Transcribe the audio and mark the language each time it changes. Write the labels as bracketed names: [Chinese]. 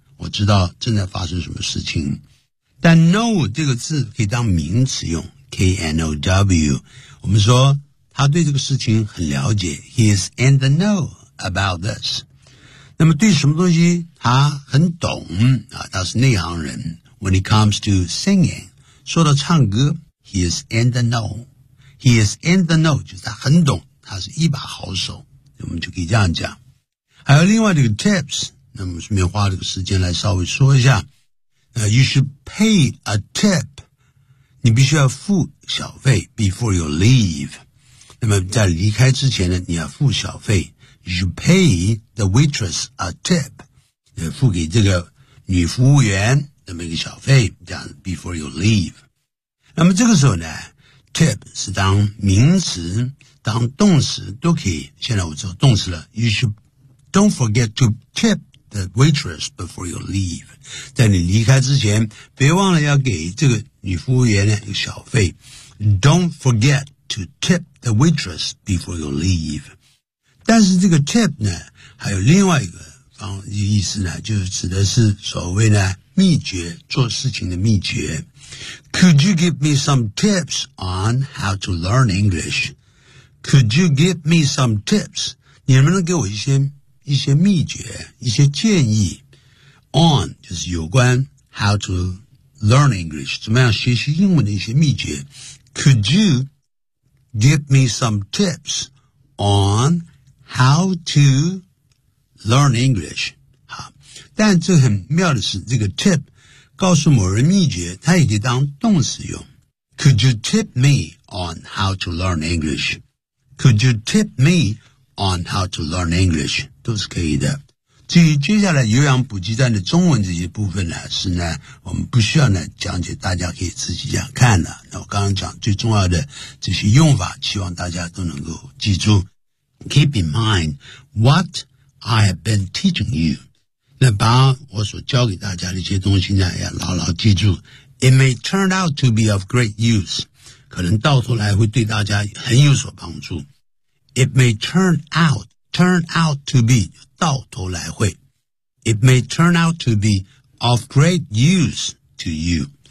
[Chinese] 我知道正在发生什么事情。但 know 这个字可以当名词用 ,K-N-O-W. 我们说他对这个事情很了解。 [English] He is in the know about this. [Chinese] 那么对什么东西他很懂、啊、他是内行人。 [English] When it comes to singing, [Chinese] 说到唱歌 [English] ,He is in the know. He is in the know, [Chinese] 就是他很懂。他是一把好手，我们就可以这样讲。还有另外这个 tips， 那么顺便花这个时间来稍微说一下。 [English] You should pay a tip， [Chinese] 你必须要付小费 [English] before you leave。 [Chinese] 那么在离开之前呢，你要付小费。 [English] You should pay the waitress a tip， [Chinese] 付给这个女服务员那么一个小费，这样 [English] before you leave。 [Chinese] 那么这个时候呢 ，tip 是当名词。当动词都可以，现在我做动词了。 [English] You should don't forget to tip the waitress before you leave. [Chinese] 在你离开之前，别忘了要给这个女服务员一个小费。 [English] Don't forget to tip the waitress before you leave. [Chinese] 但是这个 tip 呢，还有另外一个方意思呢，就是指的是所谓呢秘诀，做事情的秘诀。 [English] Could you give me some tips on how to learn English? Could you give me some tips? [Chinese] 你能不能给我一些秘诀，一些建议 on 就是有关 [English] how to learn English [Chinese] 怎么样学习英文的一些秘诀。 [English] Could you give me some tips on how to learn English? [Chinese] 好，但这很妙的是，这个 tip 告诉某人秘诀，它也可以当动词用。 [English] Could you tip me on how to learn English? Could you tip me on how to learn English? [Chinese] 都是可以的。至于接下来有氧补给站的中文这些部分呢，是呢，我们不需要呢讲解，大家可以自己这样看的。那我刚刚讲最重要的这些用法，希望大家都能够记住。 [English] Keep in mind what I have been teaching you. [Chinese] 那把我所教给大家的一些东西呢，要牢牢记住。 [English] It may turn out to be of great use. [Chinese] 可能到头来会对大家很有所帮助。 [English] It may turn out to be, [Chinese] 到头来会。 [English] It may turn out to be of great use to you.